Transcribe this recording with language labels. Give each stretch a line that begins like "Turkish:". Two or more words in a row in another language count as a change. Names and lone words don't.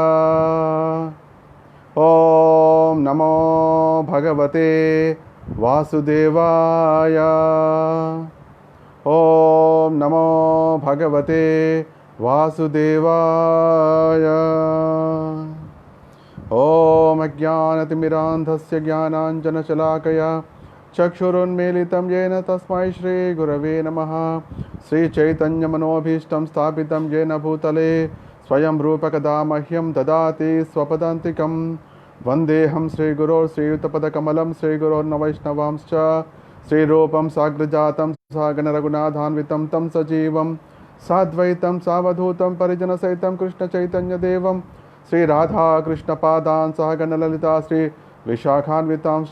Sanskrit: ఓం నమో భగవతే వాసుదేవాయ. ఓం నమో భగవతే వాసుదేవాయ. ఓం అజ్ఞానతిమిరాంధస్య జ్ఞానాంజనశలాకయా చక్షురున్మీలితం येन తస్మై శ్రీ గురవే నమః. శ్రీచైతన్యమనోభీష్టం స్థాపితం येन భూతలే స్వయం రూపకదా మహ్యం దదాతి స్వపదాంతికం. వందేహం శ్రీగురో శ్రీయుతపదకమలం శ్రీగురోర్నవైష్ణవాంశ్చ శ్రీరూపం సాగ్రజాతం సాగణరఘునాథాన్వితం తం సజీవం సాద్వైతం సావధూతం పరిజనసహితం కృష్ణచైతన్యదేవం శ్రీరాధాకృష్ణపాదాన్ సహగణలలితా శ్రీ విశాఖాన్వితాంశ్చ.